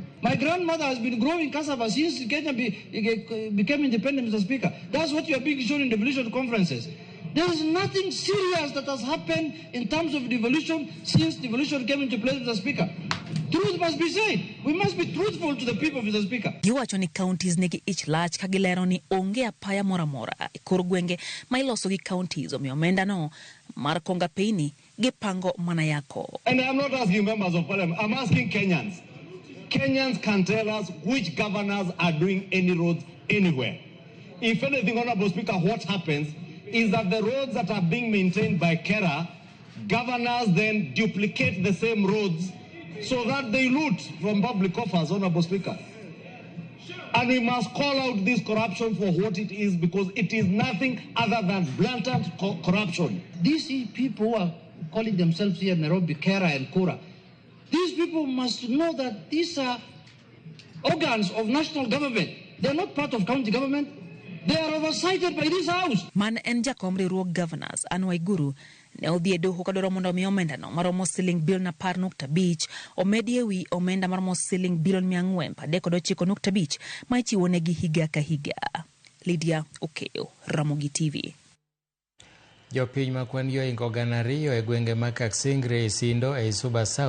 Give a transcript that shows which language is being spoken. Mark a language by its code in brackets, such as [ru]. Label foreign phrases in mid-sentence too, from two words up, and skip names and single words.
[en] My grandmother has been growing cassava since Kenya became independent, Mr. Speaker. That's what you are being shown in devolution conferences. There is nothing serious that has happened in terms of devolution since devolution came into place, Mr. Speaker. Truth must be said. We must be truthful to the people, Mr. Speaker. [luo] Giwacho ni counties negi ich lach ka gilero ni onge apaya mora mora e kor gwenge ma iloso gi counties omiyo omenda no mar konga apeyni gipango mana yako. [en] And I'm not asking members of parliament, I'm asking Kenyans. Kenyans can tell us which governors are doing any roads anywhere. If anything, Honorable Speaker, what happens is that the roads that are being maintained by KERA, governors then duplicate the same roads so that they loot from public coffers, Honorable Speaker. And we must call out this corruption for what it is, because it is nothing other than blatant corruption. These people who are calling themselves here Nairobi, Kera and Kura, these people must know that these are organs of national government. They are not part of county government. They are oversighted by this house. [luo] Man en jakom riwruok gavanas Anwai Guru ne odhi e doho kadwaro mondo mi omenda no maromo siling bilion 10.5 omedi ewi omenda maromo siling bilion 439.5 ma ichiwo negi higa ka higa. Lydia Okeo, Ramogi TV. Jopiny ma kwan yoingo 200 e gwenge ma Kaksingre, Isindo e Suba South